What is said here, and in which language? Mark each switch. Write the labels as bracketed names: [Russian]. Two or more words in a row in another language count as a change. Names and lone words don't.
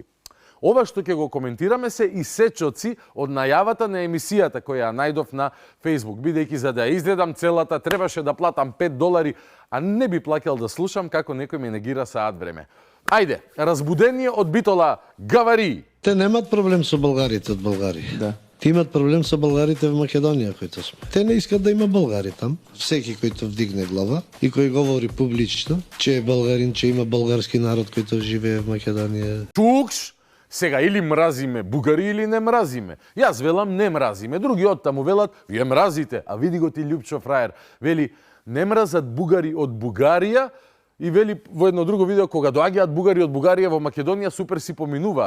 [Macedonian] Ова што ќе го коментираме се и сечоци од најавата на емисијата која ја најдов на Facebook, бидејќи за да ја изгледам целата требаше да платам $5, а не би плакал да слушам како некој ме негира саат време. Ајде, разбудение од Битола, гавари! Те немат проблем со болгарите од Българија. Да. Те имат проблем со болгарите во Македонија, коите сме. [Bulgarian] Те не искат да има болгари там. Всеки којто вдигне глава и кој говори публично, че е болгарин, че има болгарски народ којто живее во Македонија. [Macedonian] Чукш! Сега или мразиме бугари или не мразиме. Јас велам не мразиме, други оттаму велат вие мразите, а види го ти Љупчо фраер. Вели не мразат бугари од Бугарија и вели во едно друго видео кога доаѓаат бугари од Бугарија во Македонија супер си поминуваат.